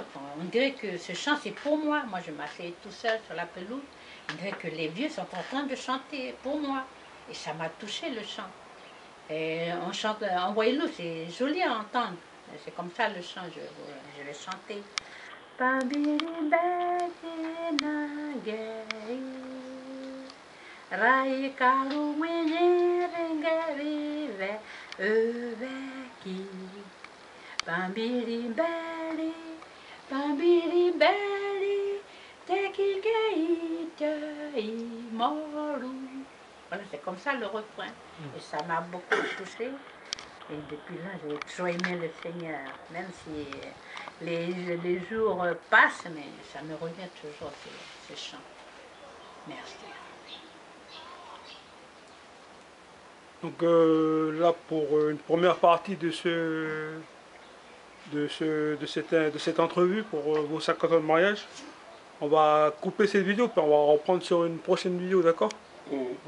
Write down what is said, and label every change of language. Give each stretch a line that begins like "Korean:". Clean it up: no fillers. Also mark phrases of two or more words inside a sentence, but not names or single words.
French: On dirait que ce chant c'est pour moi. Moi je m'asseyais tout seul sur la pelouse. On dirait que les vieux sont en train de chanter pour moi. Et ça m'a touché le chant. Et on chante en Wailou, c'est joli à entendre. C'est comme ça le chant, je vais chanter.
Ajië: Rai karu mwenye rengarive eveki Bambiri beli tekikeite imoru.
French: Voilà, c'est comme ça le refrain. Et ça m'a beaucoup touché. Et depuis là, j'ai toujours aimé le Seigneur. Même si les jours passent, mais ça me revient toujours ces chants. Merci. Donc là, pour une première partie de cette entrevue pour vos 50 ans de mariage, on va couper cette vidéo puis on va reprendre sur une prochaine vidéo, d'accord?